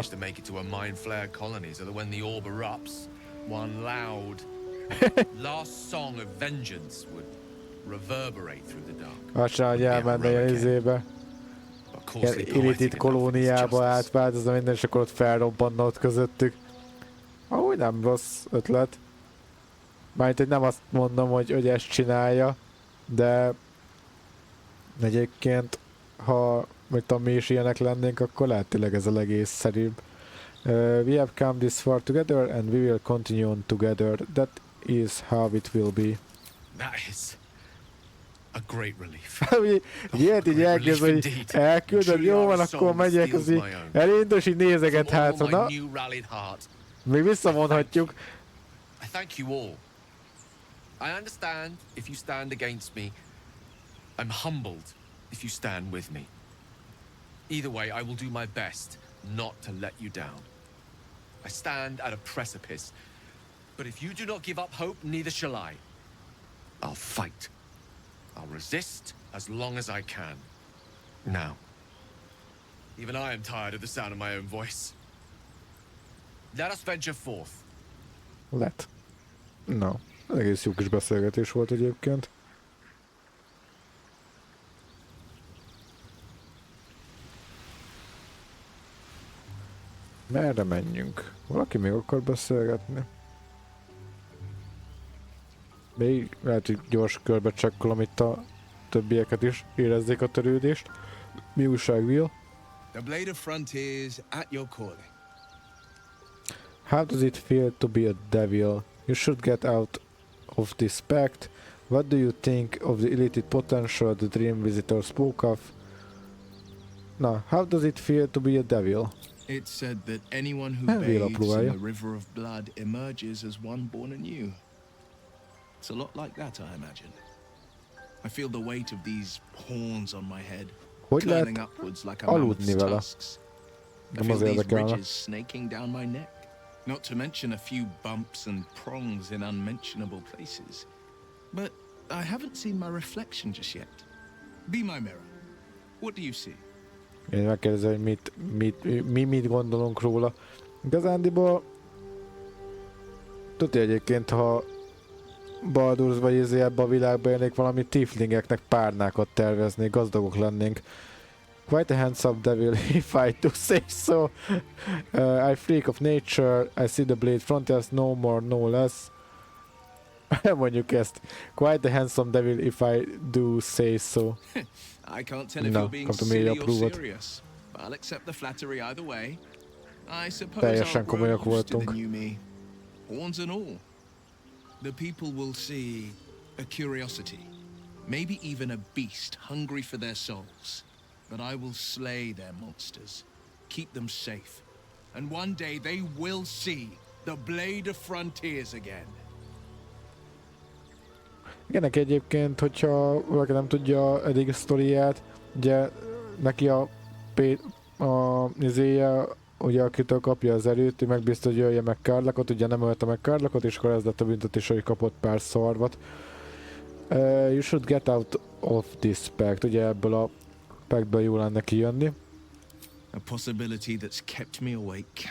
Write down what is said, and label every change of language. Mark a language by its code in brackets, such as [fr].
[en] To make it to a mind flare colony so that when the orb erupts, one loud last song of vengeance would reverberate through the dark. [hu] Azt hogy elmenne ilyen izébe. Ilyen irrited kolóniába átváltozna minden, és akkor ott felrobbanna ott közöttük. Ahogy nem rossz ötlet. Mármint, hogy nem azt mondom, hogy ezt csinálja, de egyébként, ha mi is ilyenek lennénk, akkor lehet tényleg ez a legészszerűbb. [en] We have come this far together and we will continue on together. That is how it will be. That is a great relief. [hu] Ilyet így elkezd, hogy elküldöd, jó van, akkor megyek, az így elindul, és így nézeget hátra. Na, még visszavonhatjuk. [en] I thank you all. I understand if you stand against me. I'm humbled if you stand with me. Either way, I will do my best not to let you down. I stand at a precipice, but if you do not give up hope, neither shall I. I'll fight. I'll resist as long as I can. Now, even I am tired of the sound of my own voice. Let us venture forth. No. [hu] Egész jó kis beszélgetés volt egyébként. Merre menjünk? Valaki még akar beszélgetni? Még lehet, hogy gyors körbe csekkolom itt a többieket is, érezzék a törődést. Mi újság, Wyll? [en] The blade of frontiers at your calling. How does it feel to be a devil? You should get out of this pact. What do you think of the illicit potential the dream visitor spoke of? Now, how does it feel to be a devil? It's said that anyone who bathes in the river of blood emerges as one born anew. It's a lot like that, I imagine. I feel the weight of these horns on my head, curling upwards like a mammoth's tusks. I feel these ridges snaking down my neck. Not to mention a few bumps and prongs in unmentionable places. But I haven't seen my reflection just yet. Be my mirror. What do you see? [hu] Én megkérdezem, hogy mit gondolunk róla. Igazándiból tudja egyébként, ha Baldur vagy ebbe a világba élnék, valami tieflingeknek párnákat terveznék, gazdagok lennénk. [en] Quite a handsome devil, if I do say so. I freak of nature, I see the blade frontiers, no more, no less. [hu] Mondjuk ezt. [en] Quite a handsome devil, if I do say so. I can't tell if you're being silly or serious. I'll accept the flattery either way. I suppose I'll grow used to the new me. Horns and all. The people will see a curiosity, maybe even a beast hungry for their souls. But I will slay their monsters, keep them safe, and one day they will see the blade of frontiers again. [hu] Igen, egyébként, hogyha valaki nem tudja eddig a sztoriát, ugye neki a izéje, ugye akitől kapja az erőt, ő megbízta, hogy jöjje meg Karlachot, ugye nem ölte meg Karlachot, és akkor ez lett a büntetés, hogy kapott pár szarvat. [en] You should get out of this pact, [hu] ugye ebből a pactből jó lenne kijönni. [en] A possibility that's kept me awake